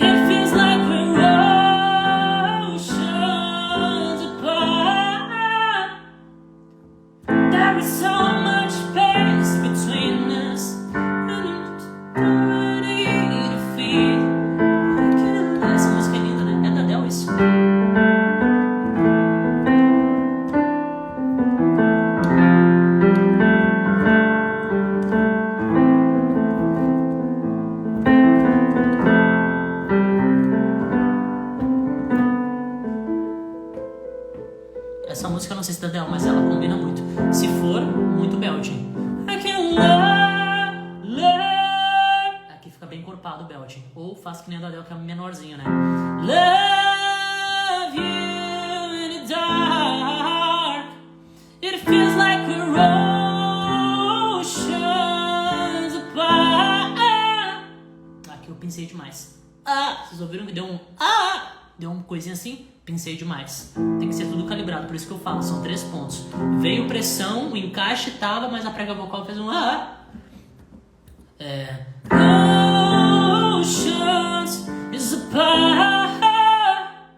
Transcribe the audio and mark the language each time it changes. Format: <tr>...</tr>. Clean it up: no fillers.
<en>It feels like we're oceans apart. There is so much space between us, and it's already to feel.</en> <pt>Essa música é linda, né? É da Adele isso? Essa música eu não sei se é da Adele, mas ela combina muito. Se for, muito belting.</pt> <en>I can love.</en> <pt>Aqui fica bem encorpado o belting. Ou faz que nem a da Adele, que é menorzinho, né?</pt> <en>Love you in the dark. It feels like we're oceans apart.</en> <pt>Aqui eu pensei demais. Vocês ouviram que deu um deu uma coisinha assim? Pensei demais. Tem que ser tudo calibrado, por isso que eu falo, são 3 pontos. Veio pressão, o encaixe tava, mas a prega vocal fez um</pt> <en>Oceans is apart.</en>